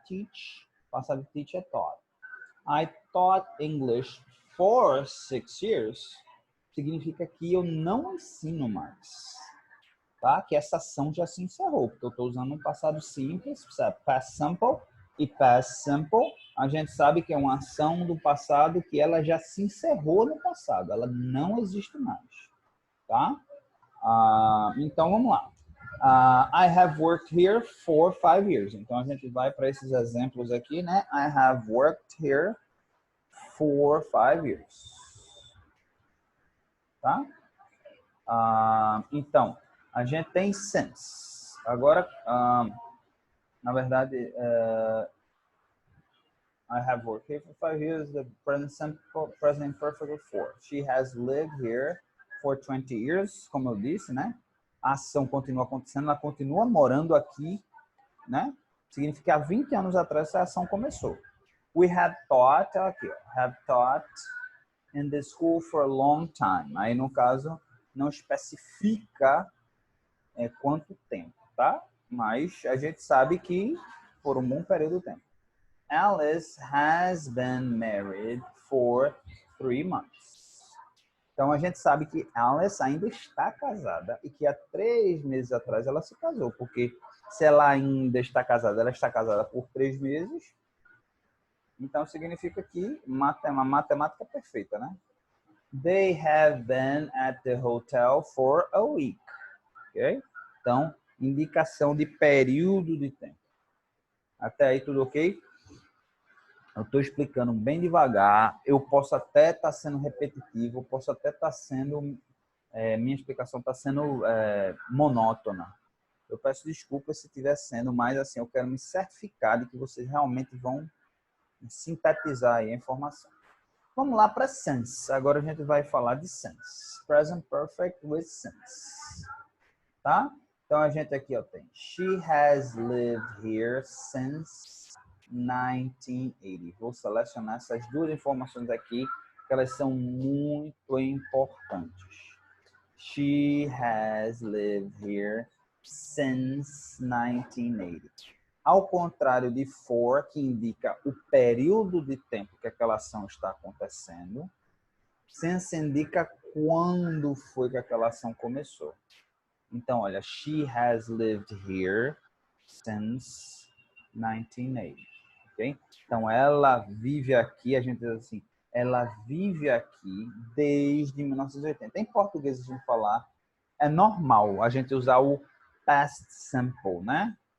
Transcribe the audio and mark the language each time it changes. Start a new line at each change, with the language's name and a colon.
Portuguese: Teach, passado de teach é taught.
English: I taught English for 6 years,
Portuguese: significa que eu não ensino mais, tá? Que essa ação já se encerrou, porque eu estou usando um passado simples, past simple, e past simple, a gente sabe que é uma ação do passado que ela já se encerrou no passado, ela não existe mais, tá? Então, vamos lá.
English: I have worked here for 5 years.
Portuguese: Então, a gente vai para esses exemplos aqui, né?
English: I have worked here for 5 years.
Portuguese: Tá? Então, a gente tem since. Agora, na verdade,
English: I have worked here for 5 years. The present perfect for. She has lived here for 20 years,
Portuguese: como eu disse, né? A ação continua acontecendo, ela continua morando aqui, né? Significa que há 20 anos atrás essa ação começou.
English: We have taught, aqui, ó, have taught in the school for a long time.
Portuguese: Aí, no caso, não especifica quanto tempo, tá? Mas a gente sabe que por um bom período de tempo.
English: Alice has been married for 3 months.
Portuguese: Então, a gente sabe que Alice ainda está casada e que há 3 meses atrás ela se casou, porque se ela ainda está casada, ela está casada por 3 meses, Então, significa que uma matemática perfeita, né?
English: They have been at the hotel for a week. Ok?
Portuguese: Então, indicação de período de tempo. Até aí, tudo ok? Eu estou explicando bem devagar. Eu posso até estar sendo repetitivo, posso até estar sendo... minha explicação está sendo monótona. Eu peço desculpas se estiver sendo, mas assim, eu quero me certificar de que vocês realmente vão sintetizar aí a informação. Vamos lá para sense. Agora a gente vai falar de sense.
English: Present perfect with sense. Tá?
Portuguese: Então a gente aqui ó, tem
English: She has lived here since 1980.
Portuguese: Vou selecionar essas duas informações aqui, que elas são muito importantes.
English: She has lived here since 1980.
Portuguese: Ao contrário de for, que indica o período de tempo que aquela ação está acontecendo, since indica quando foi que aquela ação começou. Então, olha,
English: she has lived here since 1980. Okay?
Portuguese: Então, ela vive aqui, a gente diz assim, ela vive aqui desde 1980. Em português, a gente falar, é normal a gente usar o past simple, né?